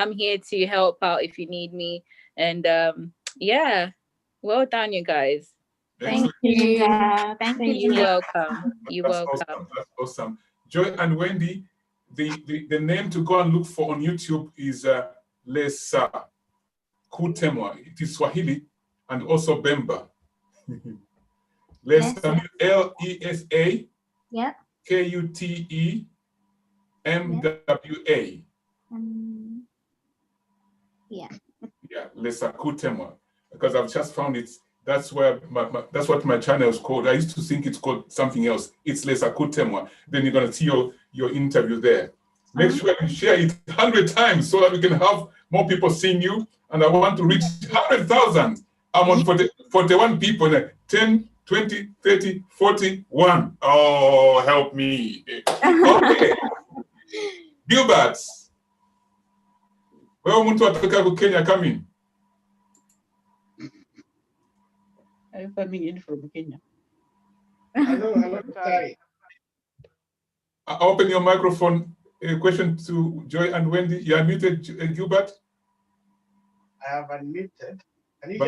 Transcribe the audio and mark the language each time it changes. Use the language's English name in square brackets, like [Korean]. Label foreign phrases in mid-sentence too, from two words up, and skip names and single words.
[English] I'm here to help out if you need me. And yeah, well done, you guys. Excellent. Thank you. Thank you. You're welcome. You're welcome. Awesome. That's awesome. Joy and Wendy, the name to go and look for on YouTube is Lesa Kutemwa. It is Swahili and also Bemba. Lesa, Lesa. Yep. Kutemwa. Yeah. Yeah, Lesa Kutemwa. Because I've just found it. That's where that's what my channel is called. I used to think it's called something else. It's Lesa Kutemwa. Then you're gonna see your interview there. Make sure you share it 100 times so that we can have more people seeing you. And I want to reach 100,000. I'm on 41 people. 10, 20, 30, 41. Oh, help me. Okay. Gilbert. [Bemba] Where umuntu atoka ku Kenya coming? [English] Are you coming in from Kenya? Hello, sorry. Open your microphone. A question to Joy and Wendy. You are muted, Gilbert. I have unmuted. Can you hear